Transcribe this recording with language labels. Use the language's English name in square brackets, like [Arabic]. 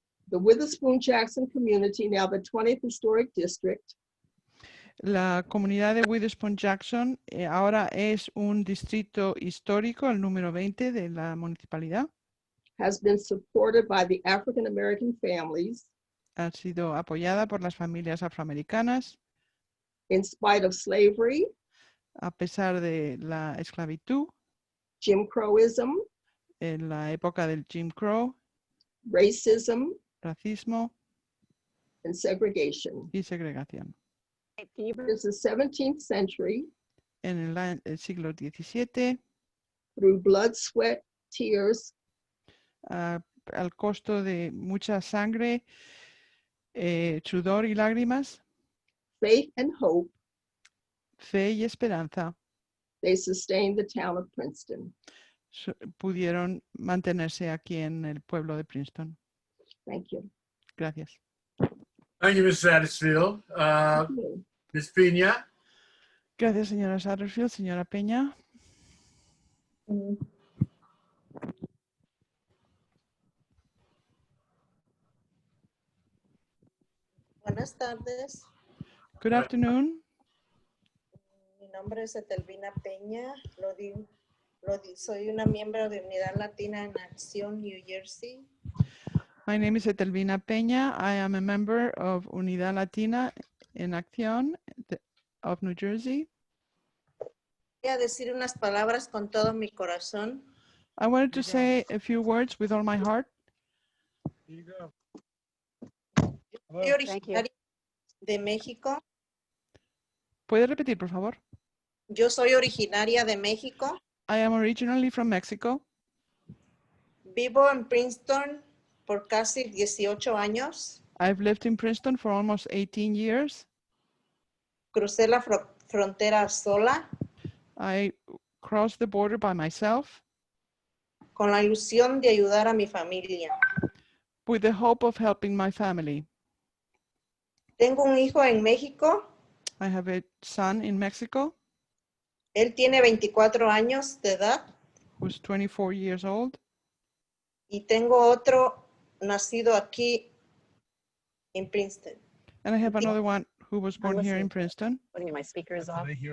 [English] The Witherspoon Jackson community, now the 20th Historic District, [Spanish] La comunidad de Witherspoon Jackson ahora es un distrito histórico, el número 20 de la municipalidad. [English] has been supported by the African American families [Spanish] Ha sido apoyada por las familias afroamericanas [English] in spite of slavery, [Spanish] a pesar de la esclavitud, [English] Jim Crowism, [Spanish] en la época del Jim Crow, [English] racism, [Spanish] racismo [English] and segregation. [Spanish] y segregación. [English] Since the 17th century, [Spanish] En el siglo XVII, [English] through blood, sweat, tears, [Spanish] al costo de mucha sangre, sudor y lágrimas, [English] faith, and hope, [Spanish] fe y esperanza, [English] they sustained the town of Princeton. [Spanish] pudieron mantenerse aquí en el pueblo de Princeton. [English] Thank you. [Spanish] Gracias. [English] Thank you, Ms. Satterfield. Thank you. Ms. Pina. [Spanish] Gracias, señora Satterfield. Señora Peña. Buenas tardes. [English] Good afternoon. [Spanish] Mi nombre es Etelvina Peña. Lo digo Soy una miembro de Unidad Latina en Acción, New Jersey. [English] My name is Etelvina Peña. I am a member of Unidad Latina en Acción of New Jersey. [Spanish] Voy a decir unas palabras con todo mi corazón. [English] I wanted to say a few words with all my heart. [Spanish] Soy originaria de México. ¿Puede repetir, por favor? Yo soy originaria de México. [English] I am originally from Mexico. [Spanish] Vivo en Princeton por casi 18 años. [English] I've lived in Princeton for almost 18 years. [Spanish] Crucé la frontera sola [English] I crossed the border by myself [Spanish] con la ilusión de ayudar a mi familia. [English] with the hope of helping my family. [Spanish] Tengo un hijo en México. [English] I have a son in Mexico [Spanish] Él tiene 24 años de edad. [English] who's 24 years old. [Spanish] Y tengo otro nacido aquí en Princeton. [English] And I have another one who was born here in listening. Princeton. What do you mean, my speaker is off?